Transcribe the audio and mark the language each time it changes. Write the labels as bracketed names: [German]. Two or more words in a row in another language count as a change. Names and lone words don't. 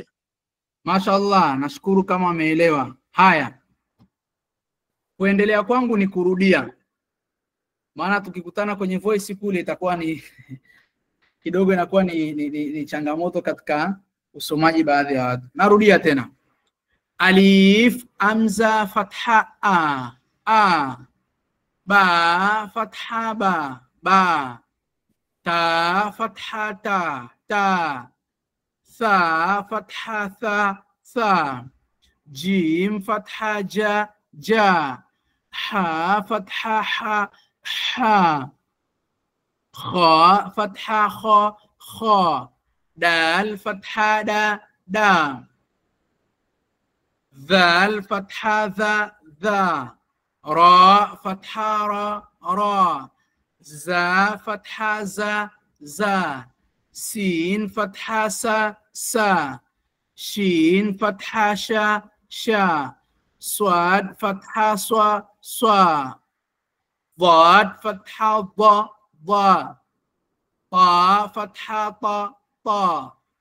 [Swahili] Mashaallah, nashukuru kama wameelewa. Haya. Kuendelea kwangu ni kurudia. Maana tukikutana kwenye voice kule itakuwa ni kidogo inakuwa ni changamoto katika usomaji baadhi ya watu. Narudia tena. [Arabic] ألف همزة فتحة أ. با فتحة با با، تا فتحة تا تا, ثا فتحة ثا ثا، جيم فتحة جا جا، حا فتحة حا حا، خا فتحة خا خا، دال فتحة دا دا, ذال فتحة ذا، را فتحة را، زا فتحة زا، سين فتحة سا، شين فتحة شا، صاد فتحة صا، ضاد فتحة ضا، طا فتحة طا،